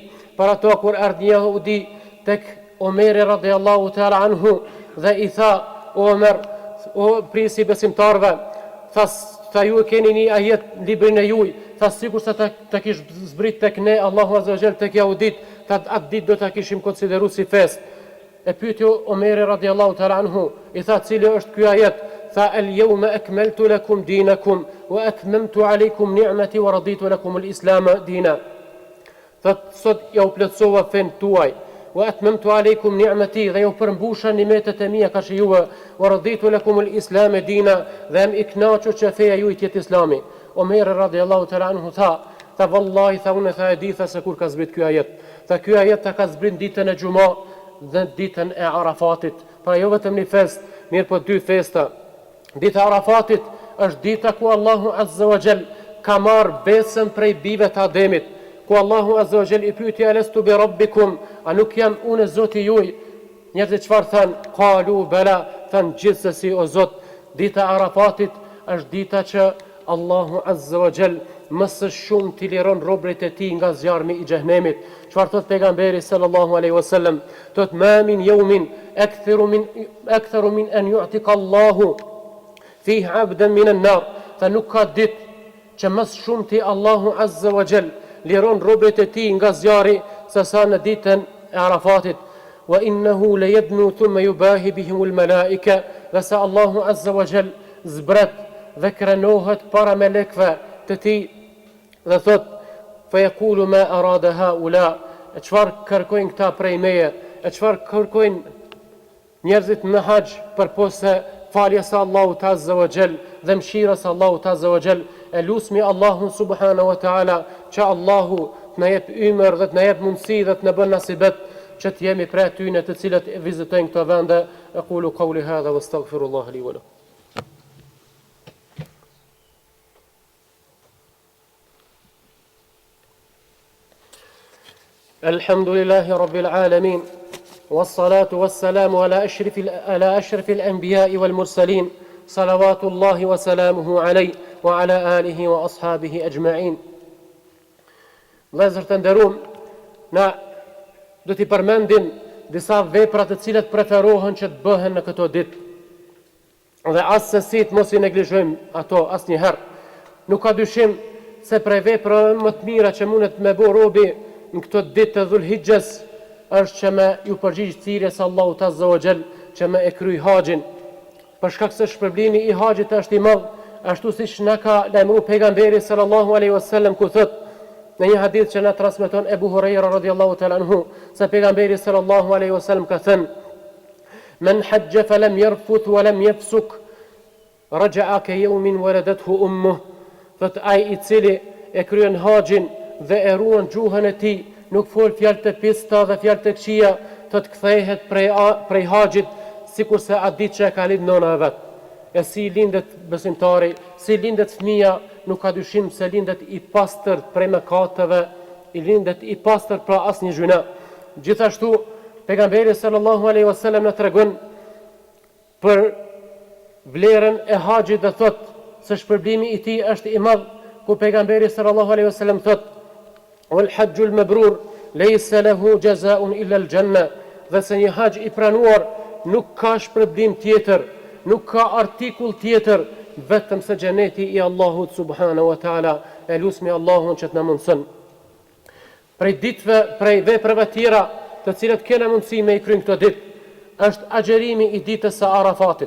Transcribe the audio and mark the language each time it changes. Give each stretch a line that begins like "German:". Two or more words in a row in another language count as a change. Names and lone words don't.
Albanian: Për ato kur ardhi një jehudi tek Omeri
Arabic: رضي الله تعالى عنه
Albanian: dhe i tha: Omer, o prisi besimtarve, tha ju keni një ajet në librin e juaj, tha sikur se ta kish zbrit tek ne Allahu
Arabic: عز وجل
Albanian: tek jehudit, tha atë ditë do ta kishim konsideruar si fest. E pyeti Omeri
Arabic: رضي الله تعالى عنه,
Albanian: i tha cili është ky ajet?
Arabic: Tha اليوم أكملت لكم دينكم وأتممت عليكم نعمتي ورضيت لكم الإسلام دينا.
Albanian: Tha sot ja u plotsova fen tuaj,
Arabic: وأتممت عليكم نعمتي,
Albanian: dhe ju përmbusha nimetet e mia kaq juve,
Arabic: ورضيت لكم الإسلام دينا,
Albanian: dhe jam i kënaqur që feja juaj jetë Islami. Omeri
Arabic: رضي الله تعالى عنه
Albanian: tha vallahi, tha unë tha e di se kur ka zbrit ky ajet. Tha ky ajet ka zbrit ditën e Xuma dhe ditën e Arafatit. Pra jo vetëm një fest, mirë po dy festa. Dita e Arafatit është dita ku Allahu
Arabic: عز وجل
Albanian: ka marrë besën prej bijve të Ademit, ku Allahu
Arabic: عز وجل
Albanian: i pyeti:
Arabic: ألست بربكم,
Albanian: a nuk jam unë Zoti juaj? Njerëzit çfarë thanë?
Arabic: قالوا بلى,
Albanian: thanë gjithsesi o Zot. Dita e Arafatit është dita që Allahu
Arabic: عز وجل
Albanian: më së shumë t'i liron robërit e tij nga zjarmi i xhehenemit. Çfarë thot pejgamberi
Arabic: صلى الله عليه وسلم? Thot ما من يوم أكثر من أن يعتق الله فيه عبدا من النار.
Albanian: Tha nuk ka ditë që më së shumti Allahu
Arabic: عز وجل
Albanian: liron robërit e tij nga zjarri se sa në ditën e Arafatit.
Arabic: وإنه ليدنو ثم يباهي بهم الملائكة,
Albanian: dhe sa Allahu
Arabic: عز وجل
Albanian: zbret dhe krenohet para melekve të tij dhe thot:
Arabic: فيقول ما أراد هؤلاء,
Albanian: e çfarë kërkojnë këta prej meje, e çfarë kërkojnë njerëzit në haxh përpose faljes së Allahut
Arabic: عز وجل
Albanian: dhe mëshirës së Allahut
Arabic: عز وجل.
Albanian: E lusmi Allahun
Arabic: سبحانه وتعالى
Albanian: që Allahu të na jep ymër dhe të na jep mundësi dhe të na bën nasibet që të jemi prej atyre të cilët vizitojnë këto vende.
Arabic: أقول قولي هذا وأستغفر الله لي ولكم. الحمد لله رب العالمين والصلاة والسلام على أشرف الأنبياء والمرسلين صلوات الله وسلامه عليه وعلى آله وأصحابه أجمعين.
Albanian: Vëllezër të nderuam, na do t'i përmendim disa vepra të cilat preferohen që të bëhen në këto ditë. Dhe asesi të mos i neglizhojmë ato asnjëherë. Nuk ka dyshim se prej veprave më të mira që mundet me bë robi në këto ditë të Dhulhijhes është që me ju përgjigj thirrjes Allahut
Arabic: عز وجل
Albanian: që me e kryj haxhin. Për shkak se shpërblimi i haxhit është i madh, ashtu siç na ka lajmëruar pejgamberi
Arabic: صلى الله عليه وسلم
Albanian: ku thotë në një hadith që na transmeton Ebu Huraira
Arabic: رضي الله تعالى عنه,
Albanian: se pejgamberi
Arabic: صلى الله عليه وسلم
Albanian: ka thënë:
Arabic: "من حج فلم يرفث ولم يفسق رجع كيوم ولدته أمه."
Albanian: Thot ai i cili e kryen haxhin dhe e ruan gjuhën e tij, nuk fol fjalë të pista dhe fjalë të këqija, thot kthehet prej haxhit sikurse atë ditë që e ka lidh nëna e vet. E si lindet besimtari, si lindet fëmia, nuk ka dyshim se lindet i pastër prej mëkateve, i lindet i pastër pra asnjë gjuna. Gjithashtu pejgamberi
Arabic: صلى الله عليه وسلم
Albanian: na tregon për vlerën e haxhit dhe thot se shpërblimi i tij është i madh, ku pejgamberi
Arabic: صلى الله عليه وسلم
Albanian: thot:
Arabic: "والحج المبرور ليس له جزاء إلا الجنة."
Albanian: Dhe se një haxh i pranuar nuk ka shpërblim tjetër, nuk ka artikull tjetër vetëm se xheneti i Allahut
Arabic: سبحانه وتعالى.
Albanian: E lutemi Allahun që të na mundson. Prej ditëve, prej veprave tjera të cilat kena mundësi me i kryen këto ditë, është agjerimi i ditës së Arafatit.